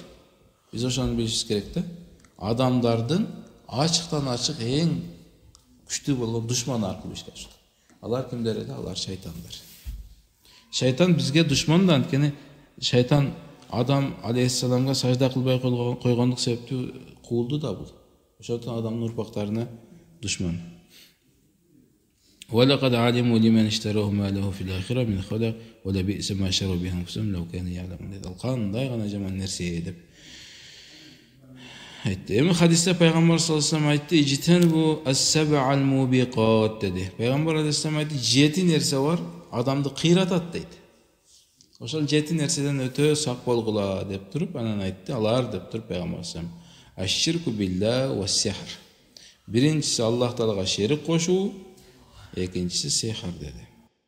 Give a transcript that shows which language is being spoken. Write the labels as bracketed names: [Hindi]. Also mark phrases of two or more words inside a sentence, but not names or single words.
[Kyrgyz] Биз ошону билишибиз керек да. Адамдардын ачыктан ачык эң күчтүү болгон душманы аркылуу ишке ашат. Алар кимдер эле? Алар шайтандар. Шайтан бизге душман да, анткени шайтан Адам алейхиссаламга сажда кылбай койгондук себептүү куулду да бул. Ошондон адамдын урпактарына душман. [Arabic] وَلَقَدْ عَلِمُوا لِمَنْ اشْتَرَوْهُ مَا لَهُ فِي الْآخِرَةِ مِنْ خَلَقٍ وَلَبِئْسَ مَا شَرَوْا بِهِ أَنفُسَهُمْ لَوْ كَانُوا يَعْلَمُونَ. [Kyrgyz] Кандай гана жаман нерсе деп айтты. Эми хадисте пайгамбар [Arabic] صلى الله عليه [Kyrgyz] айтты: [Arabic] "اجتنبوا السبع الموبقات" [Kyrgyz] деди. Пайгамбар алейхиссалам айтты, 7 нерсе бар, адамды кыйратат дейт. Ошол 7 нерседен өтө сак болгула деп туруп, анан айтты, алар деп туруп пайгамбар [Arabic] صلى الله عليه الشرك بالله والسحر. [Kyrgyz] Биринчиси Аллах Таалага шерик кошуу, экинчиси сихр деди.